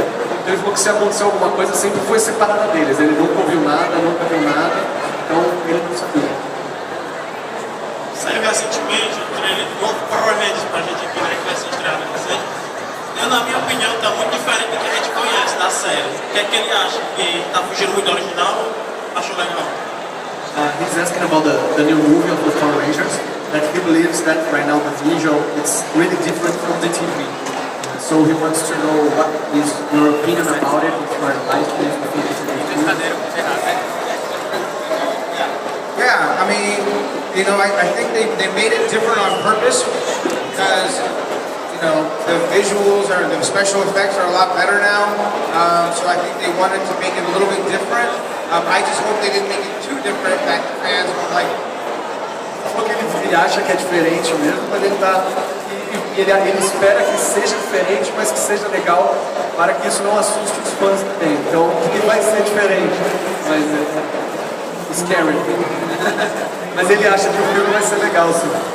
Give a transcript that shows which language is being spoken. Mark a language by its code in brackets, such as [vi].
[pt] Então ele falou que se aconteceu alguma coisa sempre foi separada deles. Ele nunca ouviu nada, nunca viu nada. Então ele não sabia. Saiu recentemente um trailer do novo Power Rangers pra gente aqui, né, que vai ser estreado em vocês. Eu, na minha opinião, tá muito diferente do que a gente conhece da série. O que é que ele acha? Que tá fugindo muito do original? Acho legal. [en] He's asking about the new movie of the Power Rangers, that he believes that right now the visual is really different from the TV. So he wants to know what is your opinion about it, if you are liking it, if you think it's really good. Yeah, I mean, you know, I think they made it different on purpose because, you know, the visuals or the special effects are a lot better now. So I think they wanted to make it a little bit different. I just hope they didn't make it too different that the fans were like. [pt] Porque ele acha que é diferente mesmo, mas ele espera que seja diferente, mas que seja legal para que isso não assuste os fãs também. Então, ele vai ser diferente, mas é scary. Mas ele acha que o filme vai ser legal, sim.